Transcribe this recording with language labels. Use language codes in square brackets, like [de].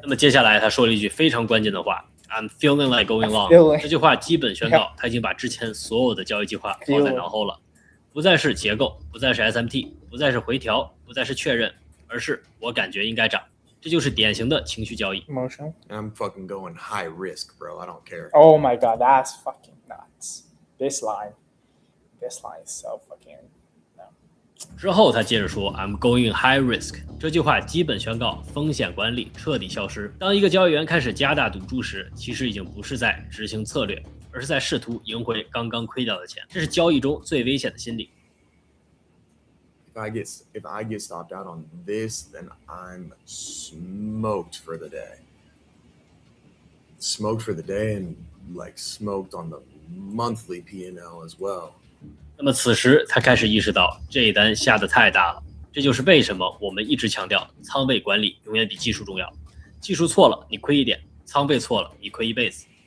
[zh] 那么接下来他说了一句非常关键的话 ， [en] I'm feeling like going long。 [zh] 这句话基本宣告他已经把之前所有的交易计划抛在脑后了，不再是结构，不再是 SMT， 不再是回调，不再是确认，而是我感觉应该涨。这就是典型的情绪交易。 [en] Emotion. I'm fucking going high risk, bro. I don't care. Oh my god, that's fucking nuts. This line is so fucking. [zh] 之后他接着说 [en] I'm going high risk， [zh] 这句话基本宣告风险管理彻底消失。当一个交易员开始加大赌注时，其实已经不是在执行策略，而是在试图赢回刚刚亏掉的钱，这是交易中最危险的心理。 [en] If I get stopped out on this, then I'm smoked for the day. Smoked for the day and like smoked on the monthly P&L as well. [zh] 那么此时他开始意识到这一单下得太大了，这就是为什么我们一直强调仓位管理永远比技术重要。技术错了你亏一点，仓位错了你亏一辈子。